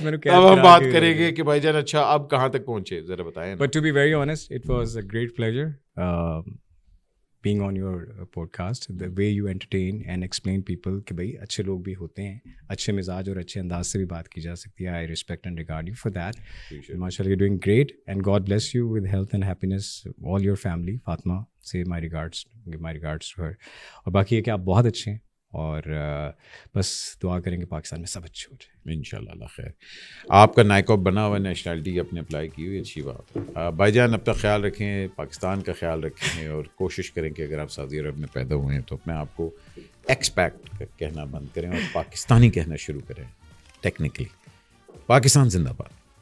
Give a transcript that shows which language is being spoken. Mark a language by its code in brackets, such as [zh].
[ur] اب ہم بات کریں گے کہ بھائی جان اچھا اب کہاں تک پہنچے, ذرا بتائیں. [en] But to be very honest, it was a great pleasure being on your podcast. The way you entertain and explain people [ur] کہ بھائی اچھے لوگ بھی ہوتے ہیں, اچھے مزاج اور اچھے انداز سے بھی بات کی جا سکتی ہے. [en] I respect and regard you for that. MashaAllah, you're doing great and God bless you with health and happiness, all your family. Fatma, say my regards, give my regards to her. [ur] اور باقی یہ کہ آپ بہت اچھے ہیں, اور بس دعا کریں گے پاکستان میں سب اچھے ہو جائے انشاءاللہ. اللہ خیر. آپ کا نائکاپ بنا ہوا, نیشنلٹی اپنے اپلائی کی ہوئی, اچھی بات ہے. بھائی جان اپنا خیال رکھیں, پاکستان کا خیال رکھیں, اور کوشش کریں کہ اگر آپ سعودی عرب میں پیدا ہوئے ہیں تو اپنے آپ کو ایکسپیکٹ کہنا بند کریں اور پاکستانی کہنا شروع کریں. ٹیکنیکلی پاکستان زندہ باد.